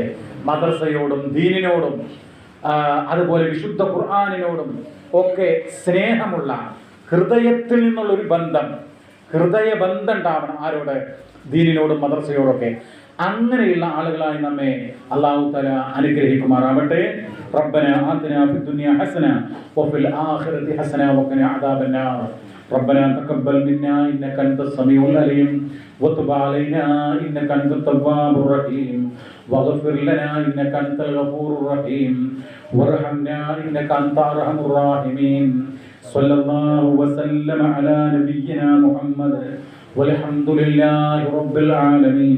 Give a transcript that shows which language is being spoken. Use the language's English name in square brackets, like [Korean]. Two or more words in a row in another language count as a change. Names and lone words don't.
[Malayalam] മദ്രസയോടും ദീനിനോടും അതുപോലെ വിശുദ്ധ ഖുർആനിനോടും ഒക്കെ സ്നേഹമുള്ള, ഹൃദയത്തിൽ നിന്നുള്ളൊരു ബന്ധം, ഹൃദയബന്ധം ഉണ്ടാവണം. ആരോട്? ദീനിനോടും മദ്രസയോടൊക്കെ. അങ്ങനെയുള്ള ആളുകളായി നമ്മെ [Arabic] الله تعالى [Malayalam] അനുഗ്രഹിക്കുമാറാവട്ടെ. [Arabic] ربنا آتنا في الدنيا حسنة وفي الآخرة حسنة وقنا عذاب النار. ربنا تقبل منا إنك أنت السميع العليم وتب علينا إنك أنت التواب الرحيم واغفر لنا إنك أنت الغفور الرحيم وارحمنا إنك أنت أرحم الراحمين. صلى الله وسلم على نبينا محمد والحمد لله رب العالمين.